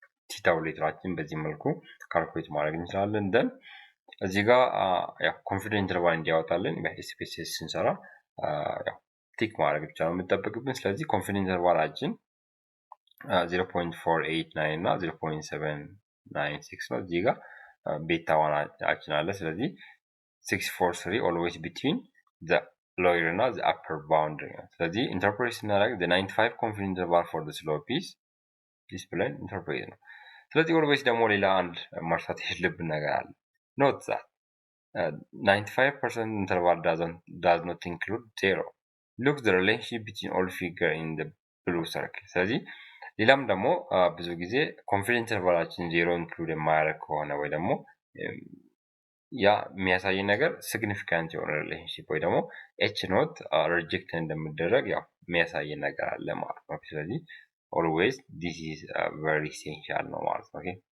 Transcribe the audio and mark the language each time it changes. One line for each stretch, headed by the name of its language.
Amharic: ቲ ታቡሌተራችን በዚህ መልኩ ካልኩሌት ማድረግ እንችላለን። ደን እዚህ ጋር ያው ኮንፊደንስ ኢንተርቫል እንዲያወጣልን በኤስፒኤስኤስ ስንሰራ ያው ቲክ ማድረግ ብቻ ነው የሚጠበቅብን። ስለዚህ ኮንፊደንስ ኢንተርቫላችን 0.489 እና 0.796 ነው። እዚህ ጋር ቤታ ዋናችን አለ። ስለዚህ 643
English: always between the lower እና the upper boundary
Amharic: ነው። ስለዚህ ኢንተርፕሬት ስናደርግ
English: the 95 confidence interval for the slope is this
Amharic: ብለን ኢንተርፕሬት ነው። ስለዚህ ኦልዌይስ ደግሞ ሌላ አንድ መርሳት የሌለብን ነገር አለ።
English: note that 95% interval does not include 0. Look the relationship between all figure in the blue circle.
Amharic: ስለዚህ ሌላም ደግሞ ብዙ ጊዜ ኮንፊደንስ ኢንተርቫላችን 0 ኢንክሉድ የማያደርግ ከሆነ ወይ ደግሞ ያ የሚያሳይ ነገር ሲግኒፊካንት የሆነ ሪሌሽንሺፕ ወይ ደግሞ ኤች ኖት ሪጀክት እንደሚደረግ ያው የሚያሳይ ነገር አለ ማለት ነው። ስለዚህ
English: always this is very essential
Amharic: ነው ማለት ነው። ኦኬ